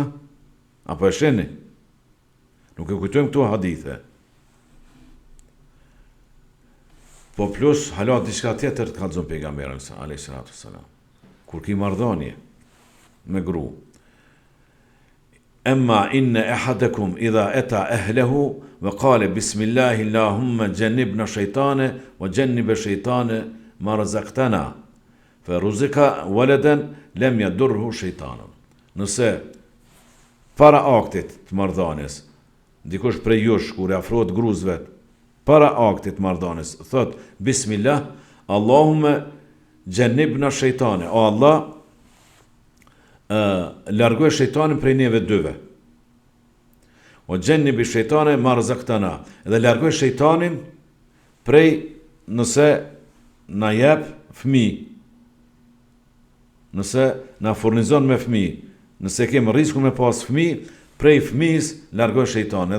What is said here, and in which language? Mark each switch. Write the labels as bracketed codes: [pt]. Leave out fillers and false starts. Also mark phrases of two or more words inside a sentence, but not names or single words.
[sq] Apo e sheni? Nuk e kujtojmë këtu hadithe. Po plus, halat diçka tjetër të kallëzon pejgamberin [ar] عليه السلام. [sq] Kur ki marrëdhënie me gru. [ar] أما إن أحدكم إذا أتى أهله وقال بسم الله اللهم جنبنا الشيطان وجنب الشيطان ما رزقتنا فرزق ولدا لم يضره الشيطان. [sq] Nëse para aktit të marrëdhënies, dikush prej jush kur e afrohet gruas vet, para aktit të marrëdhënies, thot bismillah, [ar] اللهم جنبنا الشيطان, [sq] o Allah, largoj shejtanin prej neve dyve. [ar] وجنب الشيطان ما رزقتنا, [sq] dhe largoj shejtanin prej nëse na jep fëmijë, nëse na furnizon me fëmijë, nëse kem rrezikun me pas fëmijë, prej fëmijës largoj shejtanin.